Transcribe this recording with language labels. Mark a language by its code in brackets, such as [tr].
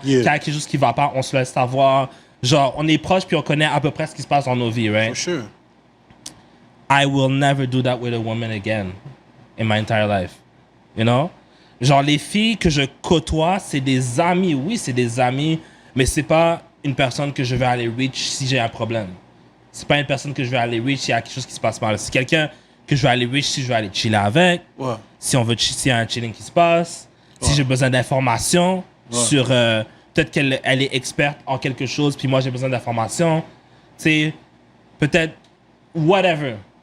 [fr] Quand il y a quelque chose qui va pas, on se laisse savoir. Genre, on est proches, puis on connaît à peu près ce qui se passe dans nos vies, right? [en] For sure. I will never do that with a woman again in my entire life. You know? [fr] Genre, les filles que je côtoie, c'est des amis. Oui, c'est des amis, mais c'est pas une personne que je vais aller reach si j'ai un problème. C'est pas une personne que je vais aller reach s'il y a quelque chose qui se passe mal. C'est quelqu'un que je vais aller wish si je vais aller chiller avec, Ouais. si on veut s'il y a un chilling qui se passe, si j'ai besoin d'informations sur peut-être qu'elle elle est experte en quelque chose puis moi j'ai besoin d'informations, tu sais, peut-être whatever.